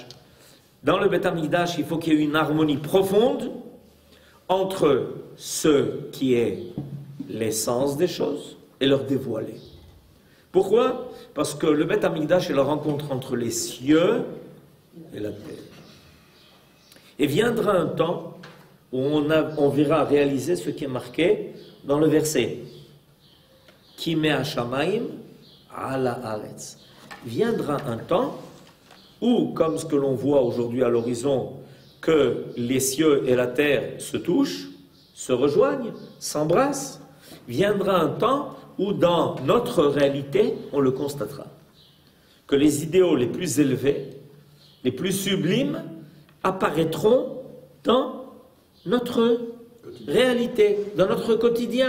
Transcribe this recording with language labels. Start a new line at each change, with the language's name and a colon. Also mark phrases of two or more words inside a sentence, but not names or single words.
French: Dans le Beth Amikdash, il faut qu'il y ait une harmonie profonde entre ce qui est l'essence des choses et leur dévoiler. Pourquoi? Parce que le Beth Amikdash est la rencontre entre les cieux et la terre. Et viendra un temps où on verra réaliser ce qui est marqué dans le verset
Hebrew: כי מה השמים על הארץ.
French: Viendra un temps où, comme ce que l'on voit aujourd'hui à l'horizon, que les cieux et la terre se touchent, se rejoignent, s'embrassent, viendra un temps où dans notre réalité, on le constatera, que les idéaux les plus élevés, les plus sublimes, apparaîtront dans notre réalité, dans notre quotidien.